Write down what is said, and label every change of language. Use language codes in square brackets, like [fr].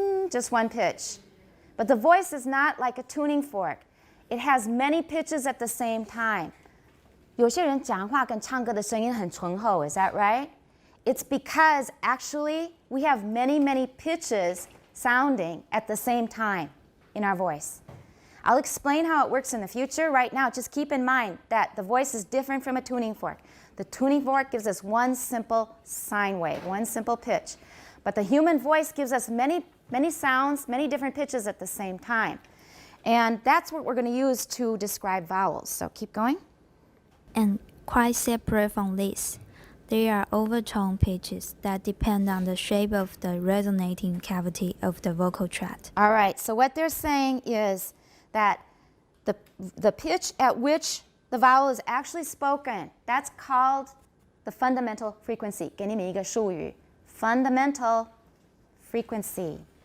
[en] Just one pitch. But the voice is not like a tuning fork. It has many pitches at the same time. [zh] 有些人讲话跟唱歌的声音很醇厚 [en] is that right? It's because actually we have many pitches sounding at the same time in our voice. I'll explain how it works in the future. Right now, just keep in mind that the voice is different from a tuning fork. The tuning fork gives us one simple sine wave, one simple pitch. But the human voice gives us many sounds, many different pitches at the same time. And that's what we're going to use to describe vowels. So keep going. And quite separate from this, there are overtone pitches that depend on the shape of the resonating cavity of the vocal tract. All right, so what they're saying is that the pitch at which the vowel is actually spoken, that's called the fundamental frequency. [zh] 给你们一个术语 fundamental frequency.